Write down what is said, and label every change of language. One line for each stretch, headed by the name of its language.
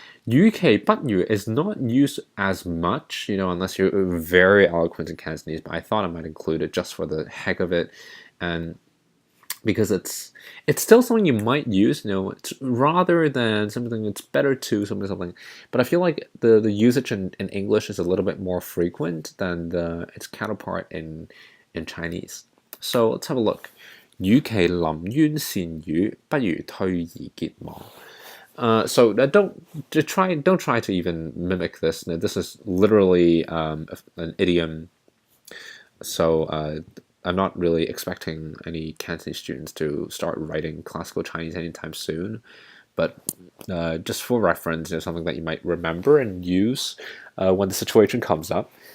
English: UK 不如 is not used as much, unless you're very eloquent in Cantonese, but I thought I might include it just for the heck of it, and because it's still something you might use, it's rather than something it's better to something. But I feel like the usage in English is a little bit more frequent than its counterpart in Chinese. So let's have a look.
Cantonese: 與其臨淵羨魚，不如退而結網。
English: So don't try to even mimic this. This is literally an idiom. So I'm not really expecting any Cantonese students to start writing classical Chinese anytime soon. But just for reference, something that you might remember and use when the situation comes up.